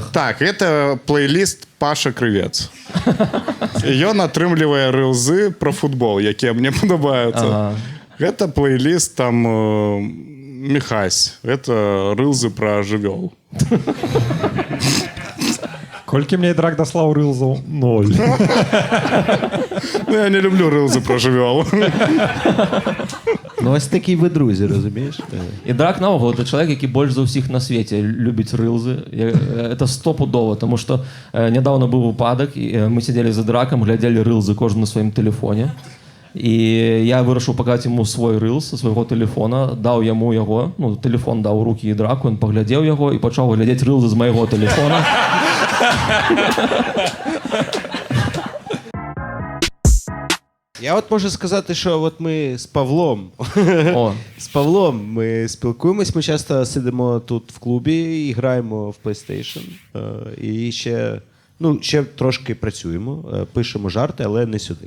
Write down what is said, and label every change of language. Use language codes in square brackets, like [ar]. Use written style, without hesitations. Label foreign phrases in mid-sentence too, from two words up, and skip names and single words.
[be] Так, гэта плейліст Паша Крывец. І ён атрымлівае рылзы пра футбол, якія мне падабаюцца. Ага. Гэта плейліст там Міхась. Гэта рылзы пра жывёл. Колькі мне драк даслаў рылзаў? 0. Ну, я не люблю рылзы пра жывёл. [uk] Ну, ось такі ви друзі, розумієш? [be] І драк наогул это чалавек, які больш за ўсіх на свеце любіць рылзы. Это стопудова, тому што нядаўна быў выпадак, і мы сидзелі за дракам, глядзелі рылзы кожны на сваім тэлефоне. І я вырашыў паказаць яму свой рылз са свайго тэлефона, даў яму яго, тэлефон даў у рукі і драку, ён паглядзеў яго і пачаў глядзець рылзы з майго тэлефона. [uk] Я от можу сказати, що от ми з Павлом. О. З Павлом ми спілкуємось, ми часто сидимо тут в клубі і граємо в PlayStation. І ще трошки працюємо, пишемо жарти, але не сюди.